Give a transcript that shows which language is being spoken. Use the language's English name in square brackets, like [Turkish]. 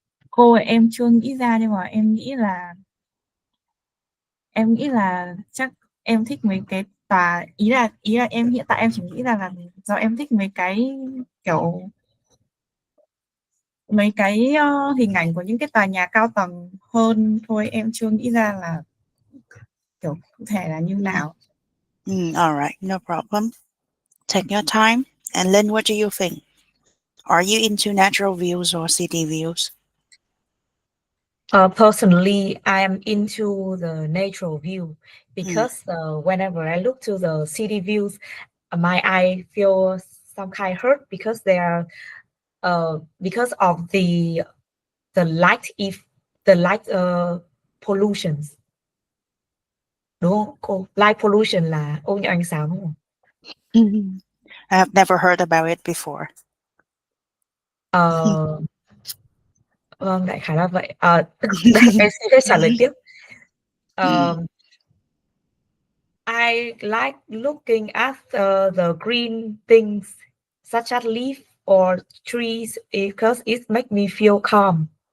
[Vietnamese] Cô ơi, em chưa nghĩ ra nhưng mà em nghĩ là chắc em thích mấy cái tòa, ý là em hiện tại em chỉ nghĩ ra là do em thích mấy cái, kiểu, mấy cái, hình ảnh của những cái tòa nhà cao tầng hơn thôi, em chưa nghĩ ra là, kiểu, cụ thể là như nào. [English] All right, no problem. Take your time. And then what do you think? Are you into natural views or city views? Personally, I am into the natural view Mm, because whenever I look to the city views, my eye feels some kind hurt because they are because of the light the light pollutions, [Vietnamese] đúng không cô? Light pollution là ô nhiễm ánh sáng đúng không? Mhm. [English] I have never heard about it before. [Vietnamese] Ờ, vâng, đại khái là vậy. Em xin phép trả lời tiếp. Mm. [English] I like looking at the green things such as leaf or trees because it makes me feel calm.